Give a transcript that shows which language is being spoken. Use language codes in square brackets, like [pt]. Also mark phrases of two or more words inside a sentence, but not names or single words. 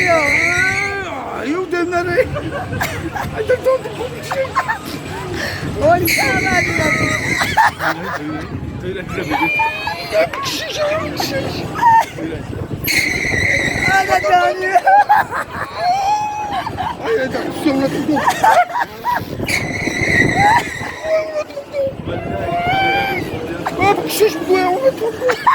[pt] Eu demnarei. Ai, tá todo mundo cheio. Olha, caralho, [tr] Öyle tabii. [pt] olha, Dani. [tr] Ay, ay, sonra tuttum. Abi şiş bu ya, onu tuttum.